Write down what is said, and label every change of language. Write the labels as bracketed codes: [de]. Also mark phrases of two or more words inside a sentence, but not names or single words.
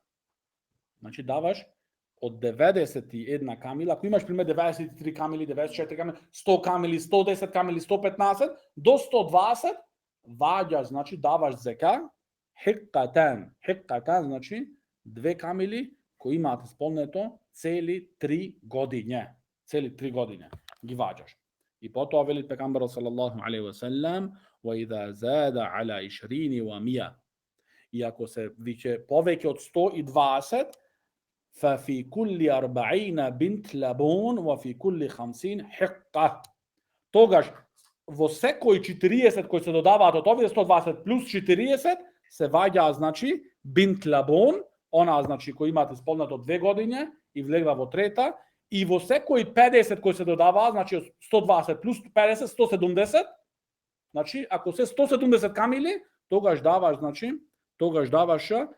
[mk] Значи, даваш од 91 камила, ако имаш пример 93 камили, 94 камили, 100 камили, 110 камили, 115, до 120, ваѓаш, значи, даваш зека, хиккатан, значи, 2 камили кои имаат исполнето цели 3 години. Ги ваѓаш. И потоа вели пегамберот [ar] صلى الله عليه وسلم, وإذا زاد على 20 و100. [mk] И ако се виќе повеќе од 120, [ar] ففي كل 40 بنت لبون وفي كل 50 حقة. [mk] Тогаш во секој 40 кои се додаваат од овие 120 плюс 40 се ваѓа, значи, [ar] بنت لبون, [mk] она, значи, кој имаат исполнето 2 години и влегла во 3-та, и во секој 50 кои се додаваат, значи 120 плюс 50 170, значи ако се 170 камили, тогаш даваш, значи, даваш